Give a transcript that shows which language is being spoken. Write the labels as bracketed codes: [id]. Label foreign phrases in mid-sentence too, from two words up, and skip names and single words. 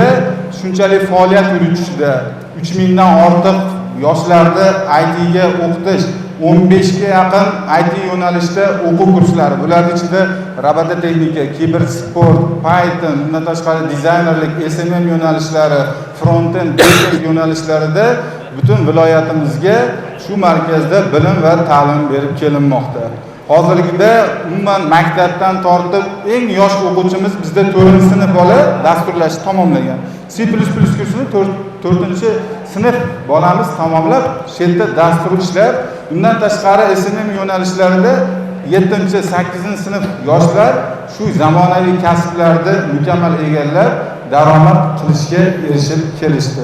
[uz] shunchalik faoliyat yuritishda 3000 dan ortiq yoshlarni IT ga o'qitish, 15 ga yaqin IT yo'nalishda o'quv kurslari, bularning ichida robototexnika, kibersport, Python, bundan tashqari dizaynerlik, SMM yo'nalishlari, front-end, back-end yo'nalishlarida butun viloyatimizga shu markazda bilim va ta'lim berib kelinmoqda. Hozirgida umuman maktabdan tortib eng yosh o'quvchimiz bizda 4-sinf bola dasturlashni tamomlagan. C++ kursini 4-sinf bolamiz tamomlab, shu yerda dastur ishlab, bundan tashqari SMM yo'nalishlarida 7-8-sinf yoshlar shu zamonaviy kasblarni mukammal egallab, daromad qilishga erishib kelishdi.